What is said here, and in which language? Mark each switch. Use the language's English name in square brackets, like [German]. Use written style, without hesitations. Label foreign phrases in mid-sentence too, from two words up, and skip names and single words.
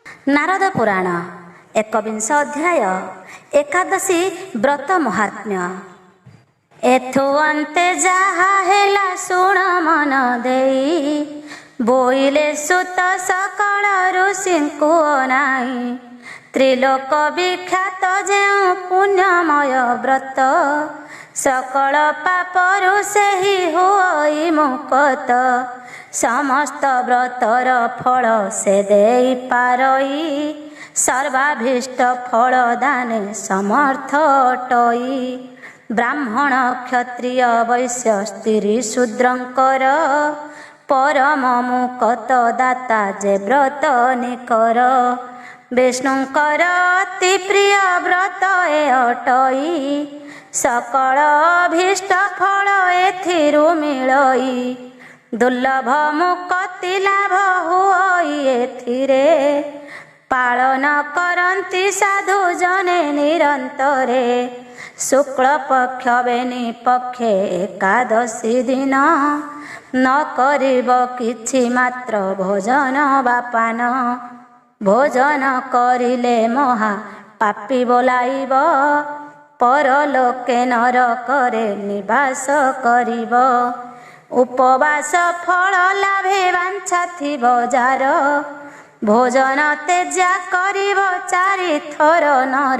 [Odia] ନାରଦ ପୁରାଣ ଏକବିଂଶ ଅଧ୍ୟାୟ ଏକାଦଶୀ ବ୍ରତ ମହାତ୍ମ୍ୟ। ଏଥୁ ଅନ୍ତେ ଯାହା ହେଲା ଶୁଣ ମନ ଦେଇ, ବୋଇଲେ ସୁତ ସକଳ ଋଷିଙ୍କୁ ଅନାଇ। ତ୍ରିଲୋକ ବିଖ୍ୟାତ ଯେଉଁ ପୁଣ୍ୟମୟ ବ୍ରତ, ସକଳ ପାପରୁ ସେହି ହୋଇ ମୁକ୍ତ। ସମସ୍ତ ବ୍ରତର ଫଳ ସେ ଦେଇ ପାରଇ, ସର୍ବାଭୀଷ୍ଟ ଫଳ ଦାନେ ସମର୍ଥ ଅଟଇ। ବ୍ରାହ୍ମଣ କ୍ଷତ୍ରିୟ ବୈଶ୍ୟ ସ୍ତ୍ରୀ ଶୂଦ୍ରଙ୍କର, ପରମ ମୁକ୍ତ ଦାତା ଯେ ବ୍ରତ ନିକର। ବିଷ୍ଣୁଙ୍କର ଅତି ପ୍ରିୟ ବ୍ରତ ଏ ଅଟଇ, ସକଳ ଅଭୀଷ୍ଟ ଫଳ ଏଥିରୁ ମିଳଇ। ଦୁର୍ଲଭ ମୁକ୍ତି ଲାଭ ହୁଇ ଏଥିରେ, ପାଳନ କରନ୍ତି ସାଧୁ ଜନେ ନିରନ୍ତରେ। ଶୁକ୍ଳ ପକ୍ଷ ବେନି ପକ୍ଷେ ଏକାଦଶୀ ଦିନ, ନ କରିବ କିଛି ମାତ୍ର ଭୋଜନ ବାପାନ। ଭୋଜନ କରିଲେ ମହା ପାପୀ ବୋଲାଇବ, ପରଲୋକେ ନରକରେ ନିବାସ କରିବ। ଉପବାସ ଫଳ ଲାଭେ ବାଞ୍ଛା ଥିବ ଯାର, ଭୋଜନ ତେଜା କରିବ ଚାରି ଥର ନର।